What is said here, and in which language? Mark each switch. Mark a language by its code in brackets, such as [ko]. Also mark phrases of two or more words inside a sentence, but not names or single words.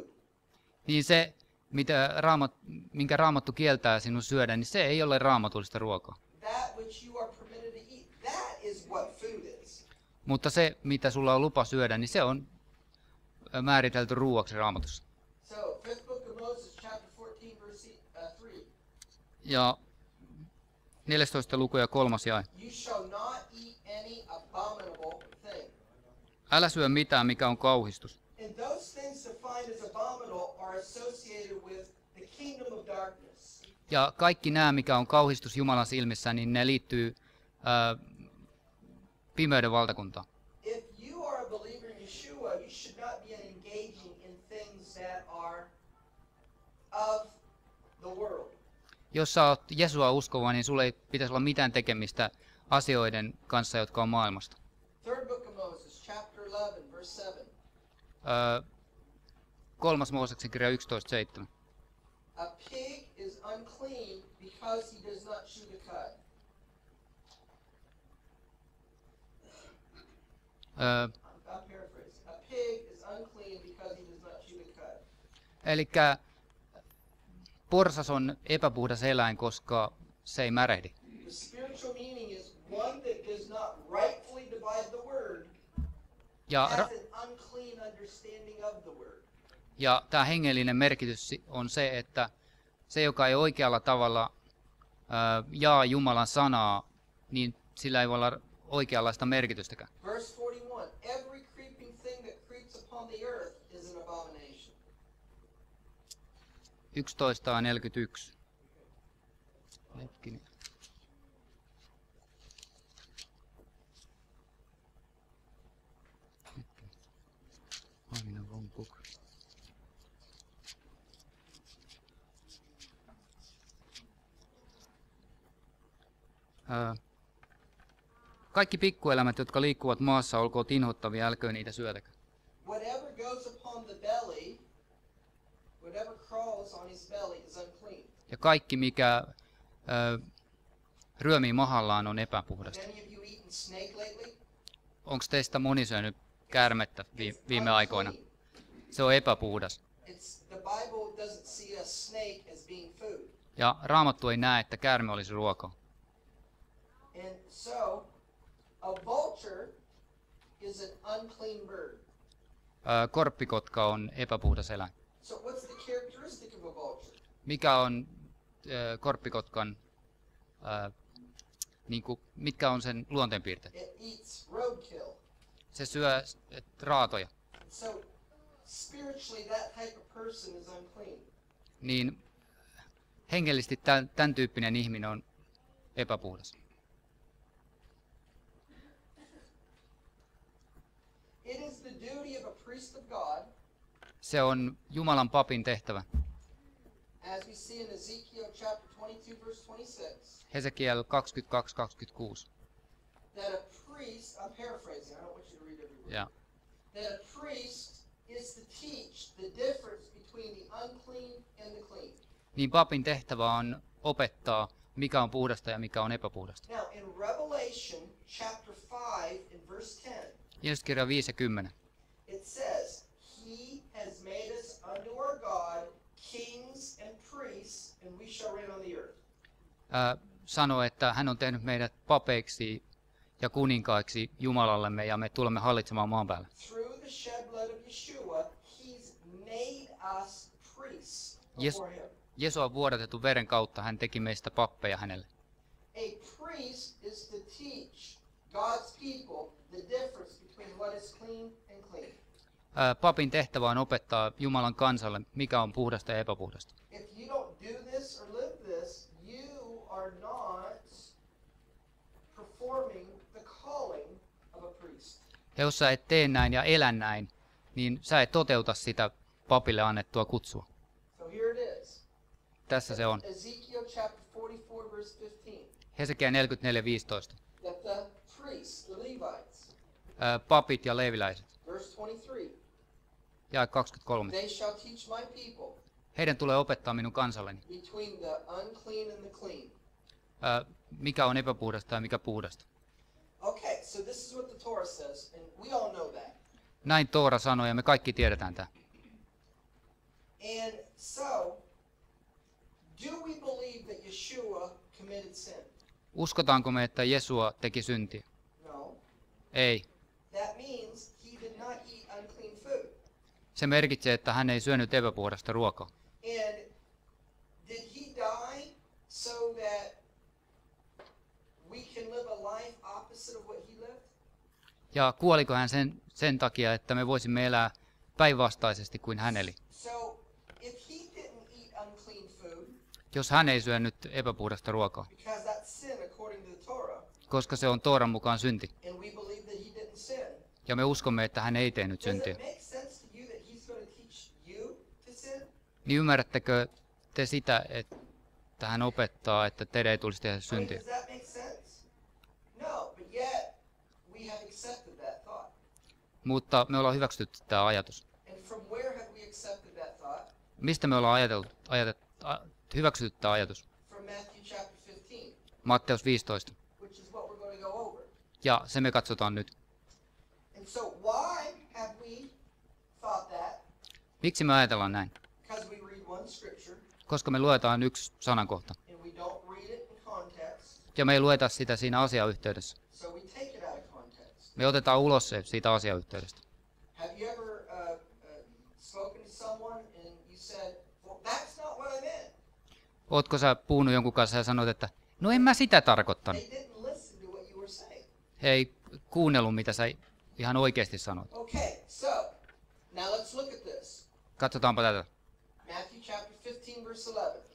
[fi] Niin se, minkä Raamattu kieltää sinun syödä, niin se ei ole raamatullista ruokaa. [en] That which you are permitted to eat, that is what food is. [fi] Mutta se, mitä sulla on lupa syödä, niin se on määritelty ruoaksi Raamatussa. [en] So, 5th book of Moses, chapter 14, verse 3. [fi] Ja 14. luku ja 3. jae. [en] You shall not eat any abominable thing. [fi] Älä syö mitään, mikä on kauhistus. [en] And those things defined as abominable are associated with the kingdom of darkness. [fi] Ja kaikki nämä, mikä on kauhistus Jumalan silmissä, niin ne liittyy pimeyden valtakuntaan. [en] If you are a believer in Yeshua, you should not be engaging in things that are of the world. [fi] Jos sä oot Jesua uskova, niin sulla ei pitäisi olla mitään tekemistä asioiden kanssa, jotka on maailmasta. [en] Third book of Moses, chapter 11, verse 7. [fi] 3. Mooseksen kirja 11.7. [en] A pig is unclean because he does not chew the cud. I'm paraphrasing. A pig is unclean because he does not chew the cud. [fi] Elikkä porsas on epäpuhdas eläin, koska se ei märehdi. [en] The spiritual meaning is one that does not rightfully divide the word, [fi] Ja, [en] has an unclean understanding of the word. [fi] ja tämä hengellinen merkitys on se, että se, joka ei oikealla tavalla jaa Jumalan sanaa, niin sillä ei voi olla oikeanlaista merkitystäkään. [en] Verse 41, every creeping thing that creeps upon the earth is an abomination. [fi] 11.41. [en] Hetkinen. I'm in a wrong book. [fi] Kaikki pikkuelämät, jotka liikkuvat maassa, olkoot inhottavia, älköön niitä syötäkö. [en] Whatever goes upon the belly, whatever crawls on his belly is unclean. [fi] Ja kaikki, mikä ryömii mahallaan, on epäpuhdasta. [en] Have any of you eaten snake lately? [fi] Onko teistä moni syönyt käärmettä viime aikoina? [en] Unclean. [fi] Se on epäpuhdas. [en] The Bible doesn't see a snake as being food. [fi] Ja Raamattu ei näe, että käärme olisi ruokaa. [en] And so, a vulture is an unclean bird. [fi] Korppikotka on epäpuhdas eläin. [en] So what's the characteristic of a vulture? [fi] Mikä on korppikotkan, mitkä on sen luonteenpiirteet? [en] It eats roadkill. [fi] Se syö raatoja. [en] So spiritually that type of person is unclean. [fi] Niin hengellisesti tämän tyyppinen ihminen on epäpuhdas. [en] It is the duty of a priest of God, [fi] Se on Jumalan papin tehtävä. [en] as we see in Ezekiel chapter 22 verse 26, [fi] Hesekiel 22:26. [en] that a priest, I'm paraphrasing, I don't want you to read every word, [fi] Ja, [en] that a priest is to teach the difference between the unclean and the clean. [fi] niin papin tehtävä on opettaa, mikä on puhdasta ja mikä on epäpuhdasta. [en] Now in Revelation chapter 5 in verse 10, [fi] Jeesuskirja 5:10. [en] it says, He has made us unto our God kings and priests, and we shall reign on the earth. [fi] Sanoo, että hän on tehnyt meidät papeiksi ja kuninkaiksi Jumalallemme ja me tulemme hallitsemaan maan päällä. [en] Through the shed blood of Yeshua, He's made us priests Yes. before Him. [fi] Jesua vuodatetun veren kautta hän teki meistä pappeja hänelle. [en] A priest is to teach God's people the difference between what is clean and clean. [fi] Papin tehtävä on opettaa Jumalan kansalle, mikä on puhdasta ja epäpuhdasta. [en] If you don't do this or live this, you are not performing the calling of a priest. [fi] Ja jos sä et tee näin ja elä näin, niin sä et toteuta sitä papille annettua kutsua. [en] So here it is. [fi] Tässä se on. [en] Ezekiel chapter 44 verse 15. [fi] Hesekiel 44:15. [en] That the priests, the Levites, [fi] Papit ja leeviläiset. [en] verse 23, [fi] Ja 23. [en] they shall teach my people [fi] Heidän tulee opettaa minun kansalleni, [en] between the unclean and the clean. [fi] mikä on epäpuhdasta ja mikä puhdasta. [en] Okay, so this is what the Torah says, and we all know that. [fi] Näin Toora sanoi ja me kaikki tiedetään tämä. [en] And so, do we believe that Yeshua committed sin? [fi] Uskotaanko me, että Jesua teki syntiä? [en] No. [fi] Ei. [en] That means he did not eat unclean food. [fi] Se merkitsee, että hän ei syönyt epäpuhdasta ruokaa. [en] And did he die so that we can live a life opposite of what he lived? [fi] Ja kuoliko hän sen takia, että me voisimme elää päinvastaisesti kuin hän eli? [en] So, if he didn't eat unclean food, [fi] Jos hän ei syönyt epäpuhdasta ruokaa, [en] because that's sin according to the Torah, [fi] koska se on Tooran mukaan synti. [en] and we believe [fi] ja me uskomme, että hän ei tehnyt [en] Does [fi] syntiä, [en] it make sense to you that he's going to teach you to sin? [fi] niin ymmärrättekö te sitä, että hän opettaa, että teidän ei tulisi tehdä [en] I mean, [fi] syntiä? [en] does that make sense? No, but yet we have accepted that thought. [fi] Mutta me ollaan hyväksytty tämä ajatus. [en] And from where have we accepted that thought? [fi] Mistä me ollaan hyväksytty tämä ajatus? [en] From Matthew chapter 15, [fi] Matteus 15. [en] which is what we're going to go over. [fi] Ja se me katsotaan nyt. [en] And so why have we thought that? [fi] Miksi me ajatellaan näin? [en] Because we read one scripture [fi] Koska me luetaan yksi sanankohta. [en] and we don't read it in context, [fi] Ja me ei lueta sitä siinä asiayhteydessä. [en] so we take it out of context. [fi] Me otetaan ulos se siitä asiayhteydestä. [en] Have you ever spoken to someone and you said, well, that's not what I meant? [fi] Ootko sä puhunut jonkun kanssa ja sanot, että no en mä sitä tarkoittanut. [en] They didn't listen to what you were saying. [fi] He ei kuunnellut, mitä sä ihan oikeasti sanoit. [en] Okay, so now let's look at this. [fi] Katsotaanpa tätä. [en] Matthew chapter 15, verse 11.